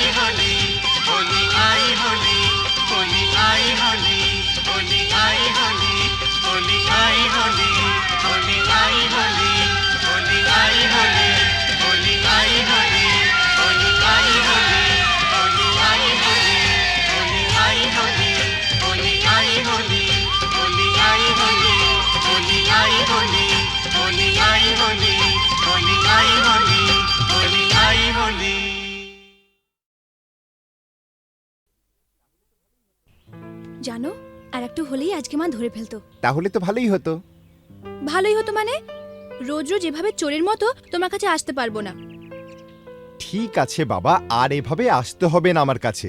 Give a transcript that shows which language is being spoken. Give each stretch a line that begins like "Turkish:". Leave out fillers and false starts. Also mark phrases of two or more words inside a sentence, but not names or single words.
Hindi: होली, होली आई होली, होली आई होली, होली आई होली, होली आई होली, होली आई होली, होली आई होली, होली आई होली, होली आई होली, होली आई होली, होली आई होली, होली आई होली, होली आई होली, होली आई होली, होली आई होली, होली आई होली, होली आई होली।
Bangla: জানো, আর একটু হলেই আজকে মা ধরে ফেলতো। তাহলে তো ভালোই হতো। ভালোই হতো মানে? রোজ রোজ এভাবে চোরের মতো তোমার কাছে আসতে পারবো না। ঠিক আছে বাবা, আর এভাবে আসতে হবে না আমার কাছে।